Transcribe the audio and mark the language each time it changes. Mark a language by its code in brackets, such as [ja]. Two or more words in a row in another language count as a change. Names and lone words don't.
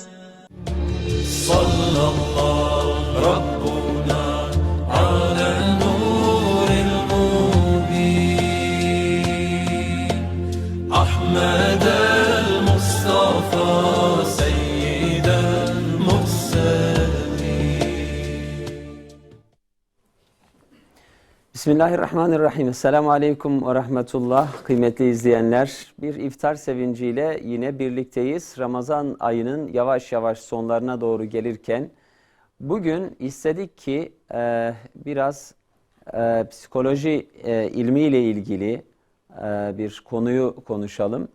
[ar] صلى الله ربنا على نور المبين أحمد المصطفى سيد المرسلين. Bismillahirrahmanirrahim. السلام عليكم ورحمة الله. [tr] Kıymetli izleyenler, bir iftar sevinciyle yine birlikteyiz. Ramazan ayının yavaş yavaş sonlarına doğru gelirken bugün istedik ki biraz psikoloji ilmiyle ilgili bir konuyu konuşalım.